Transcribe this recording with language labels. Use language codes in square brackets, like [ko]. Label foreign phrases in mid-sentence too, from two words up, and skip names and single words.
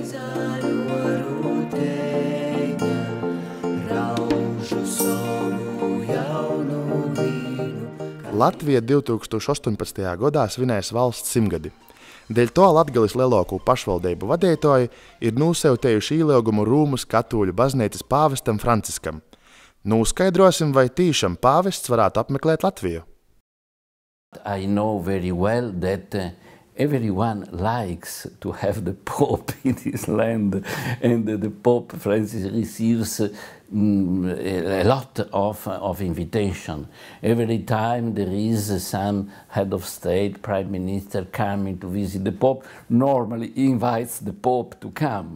[lv] Latvija 2018. gadā svinēs valsts simtgadi. Dēļ to Latgales lielāko pašvaldību vadītāji ir nosūtījuši ielūgumu Rūmas katoļu baznīcas pāvestam Franciskam. Noskaidrosim, vai tiešām pāvests varētu apmeklēt Latviju. [en] I know very well that everyone likes to have the Pope in his land, and the Pope Francis receives a lot of invitation. Every time there is some head of state, prime minister coming to visit the Pope, normally invites the Pope to come.